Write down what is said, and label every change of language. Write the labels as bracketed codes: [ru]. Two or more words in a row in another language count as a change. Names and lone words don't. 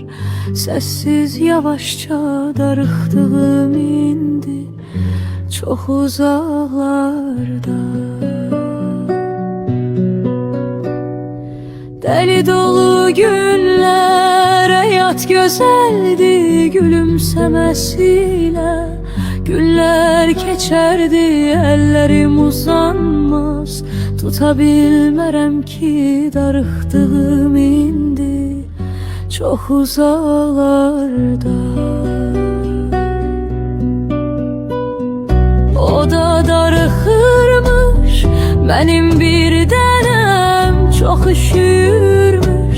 [tr] Sessiz yavaşça [az] darıxdığım indi çox uzaqlarda. [tr] Deli dolu günler, hayat güzeldi gülümsemesiyle. Günler geçerdi, ellerim uzanmaz. [az] Tutabilmərəm ki, darıxdığım indi çox uzaqlarda. O da darıxırmış, mənim bir dənəm çox üşüyürmüş.